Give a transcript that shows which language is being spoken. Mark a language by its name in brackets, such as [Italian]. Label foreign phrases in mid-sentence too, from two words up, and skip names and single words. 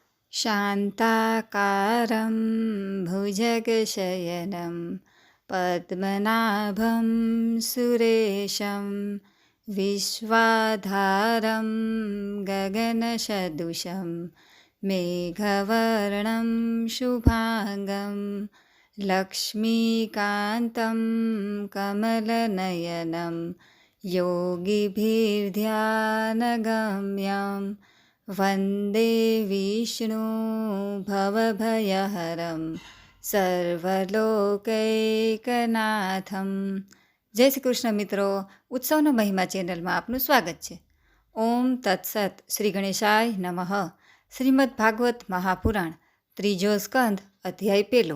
[Sanskrit] शान्ताकारं भुजगशयनं पद्मनाभं सुरेशं विश्वाधारं गगनसदृशं मेघवर्णं शुभाङ्गं लक्ष्मीकान्तं कमलनयनं योगिभिर्ध्यानगम्यं वन्दे विष्णु भवभयहरं સર્વલોકૈકનાથમ. [Gujarati] જય શ્રી કૃષ્ણ મિત્રો, ઉત્સવનો મહિમા ચેનલમાં આપનું સ્વાગત છે. [Sanskrit] ओम तत्सत. श्री गणेशाय नमः. [Gujarati] શ્રીમદ ભાગવત મહાપુરાણ, ત્રીજો સ્કંદ, અધ્યાય પહેલો.